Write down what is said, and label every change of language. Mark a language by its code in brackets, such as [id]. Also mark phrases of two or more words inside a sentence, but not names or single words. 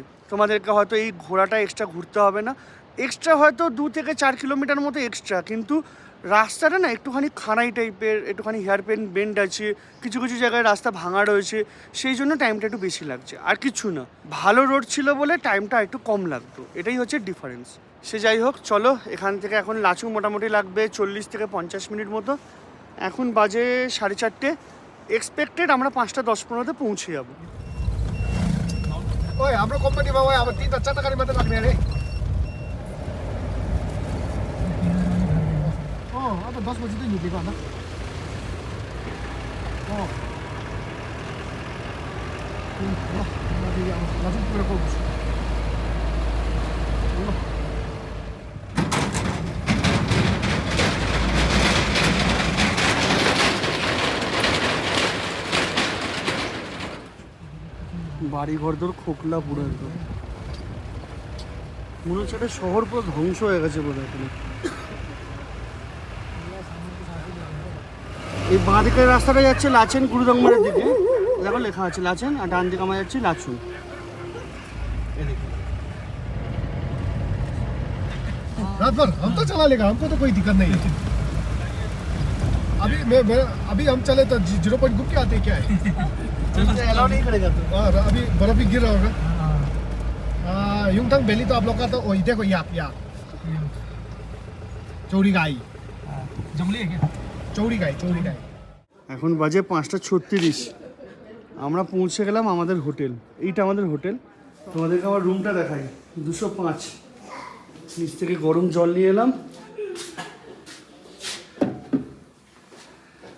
[bn] তোমাদেরকে হয়তো এই ঘোরাটা এক্সট্রা ঘুরতে হবে না, এক্সট্রা হয়তো 2 থেকে 4 কিলোমিটার মতো এক্সট্রা, কিন্তু রাস্তাটা না একটুখানি খানাই টাইপের, একটুখানি [en] hairpin bend [bn] আছে, কিছু কিছু জায়গায় রাস্তা ভাঙা রয়েছে, সেই জন্য টাইমটা একটু বেশি লাগছে, আর কিছু না। ভালো রোড ছিল বলে টাইমটা একটু কম লাগতো, এটাই হচ্ছে ডিফারেন্স। সে যাই হোক, চলো এখান থেকে এখন লাচুং মোটামুটি লাগবে 40 থেকে 50 মিনিট মতো। এখন বাজে 4:30, এক্সপেক্টেড আমরা 5:10-15 পৌঁছে যাবো। [ne] ओए हाम्रो कम्पनीमा ओए अब 3-4 गाडी मात्रै लाग्ने अरे। अब 10 बजी चाहिँ निक्लेको अन्त। लाचुङ पुगेर पुग्छु। [bn] বাড়ি ঘরদোর খোকলা পুরো একদম, মনে হচ্ছে একটা শহর পুরো ধ্বংস হয়ে গেছে বোধ হয়। এই বাঁ দিকের রাস্তাটা যাচ্ছে লাচেন গুরুদংমারের দিকে, দেখো লেখা আছে লাচেন, আর ডান দিকে আমরা যাচ্ছি লাচুং। [hi] रात भर हम तो चला लेगा, हमको तो कोई दिक्कत नहीं है। अभी हम चले तो 0 पॉइंट घूम के आते क्या है। अलाउ नहीं करेगा तो। और अभी बर्फ भी गिर रहा होगा। युमथांग वैली तो आप लोग का तो वही देखो, यहाँ चौड़ी गाई, जंगली है क्या? चौड़ी गाई। [bn] এখন বাজে 5:36, আমরা পৌঁছে গেলাম আমাদের হোটেল। এইটা আমাদের হোটেল, তোমাদেরকে আমার রুমটা দেখাই। 205, নিচ থেকে গরম জল নিয়ে এলাম।